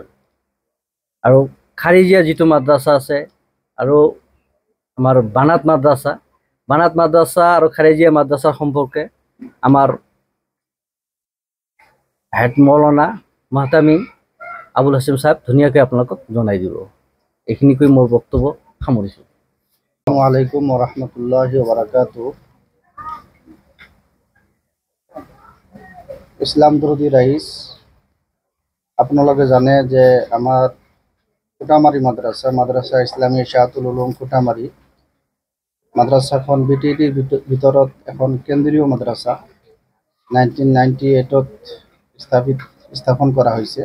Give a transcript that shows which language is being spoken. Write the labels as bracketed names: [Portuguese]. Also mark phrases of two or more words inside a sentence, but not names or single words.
[Assamese] আৰু খাৰিজিয়া যিটো মাদ্ৰাছা আছে আৰু আমাৰ বানাত মাদ্ৰাছা আৰু খাৰিজিয়া মাদ্ৰাছাৰ সম্পৰ্কে আমাৰ হেড মৌলানা মাহতামিম আবুল হাছিম সাহেব ধুনীয়াকৈ আপোনালোকক জনাই দিব। এইখিনি কৈ মোৰ বক্তব্য সামৰিছোঁ। [Arabic] السلام عليكم ورحمة الله وبركاته. [Assamese] ইসলাম দরদি রাইস, আপোনালোকে জানে যে আমাৰ খুটামাৰী মাদ্ৰাছা ইছলামী শাহাতুল উলুম খুটামাৰী মাদ্ৰাছাখন BTDৰ ভিতৰত এখন কেন্দ্ৰীয় মাদ্ৰাছা 1998ত স্থাপন কৰা হৈছে।